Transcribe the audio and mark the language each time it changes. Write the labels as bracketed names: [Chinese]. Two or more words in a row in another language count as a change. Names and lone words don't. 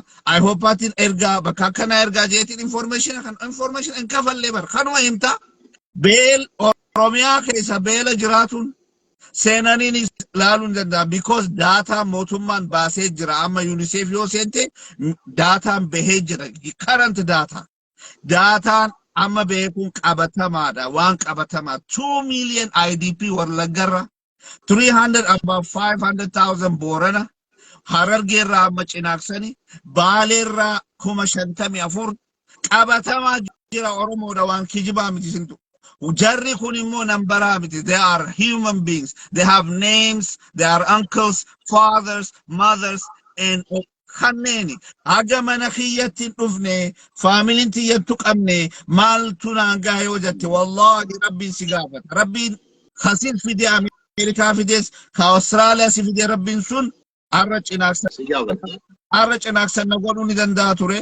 [Oromo] I hope atiin ergaa bakka akkana ergaa jeetiin information hin kafallee bar kanuma himta. Beel Oromiyaa keessa beela jiraatuun seenaniin ilaaluun danda'a [English] because data [Oromo] mootummaan baasee jira. Amma UNICEF yoo seente dataan bahee jira current dataan amma beekuun qabatamaadha waan qabatamaa 2 million IDP Wallaggarra 300 about 500,000 Boorana Harargeerraa amma Cinaaksanii Baaleerraa 54,000 qabatamaa jira Oromoodha waan kijibaa miti sintu. Jarri kun immoo nambaraa miti. [English] They are human beings. They have names. They are uncles, fathers, mothers, and kanneeni. [Oromo] Haga mana kiyyattiin dhufne, faamiliin tiyyattu qabne, maaltu naangaa yoo jette wallahi rabbiin si gaafata. Rabbiin kasin fide Ameerikaa fides, ka Austraaliyaa si fide rabbiin sun arra cinaaksan na godhuu ni danda'a ture.